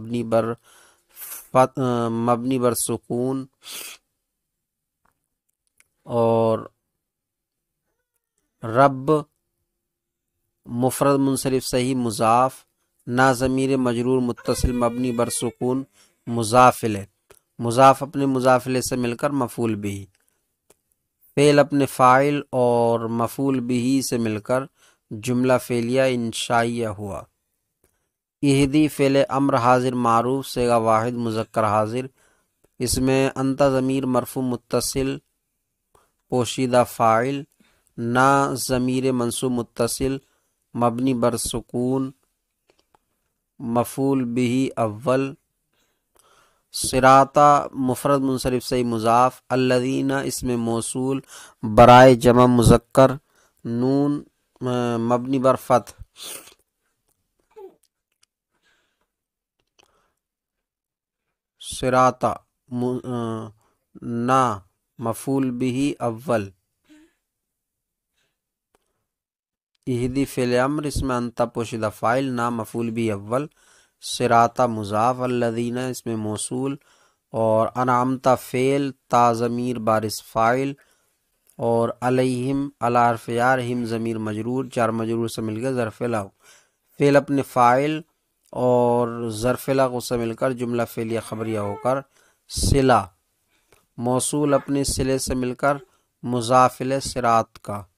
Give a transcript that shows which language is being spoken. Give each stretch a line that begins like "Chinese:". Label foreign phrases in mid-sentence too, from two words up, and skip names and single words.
Urdu: مبنی بر سکون، اور رب مفرد منصرف صحیح مضاف، نا ضمیر مجرور متصل مبنی بر سکون مضاف الیہ، مضاف اپنے مضاف الیہ سے مل کر مفعول به، فعل اپنے فاعل اور مفعول به سے مل کر جملہ فعلیہ انشائیہ ہوا۔ اہدی فعل امر حاضر معروف صیغہ واحد مذکر حاضر، اس میں انت ضمیر مرفوع متصل پوشیدہ فاعل، نا ضمیر منصوب متصل مبنی بر سکون مفعول به اول، صراط مفرد منصرف صحیح مضاف، الذین اسم موصول برائے جمع مذکر نون مبنی بر فتح، صراط نا مفعول به اول، اہدی فعل امر، اس میں انت پوشیدہ فاعل، نا مفعول به اول، صراط مضاف، الذین اس میں موصول، اور انعمت فعل، تا ضمیر بارز فاعل، اور علیہم علی حرف جار، ہم ضمیر مجرور، جار مجرور سے مل کر ظرف لغو، فعل اپنے فاعل اور ظرف لغو سے مل کر جملہ فعلیہ خبریہ ہو کر صلہ، موصول اپنے صلے سے مل کر مضاف الیہ صراط کا،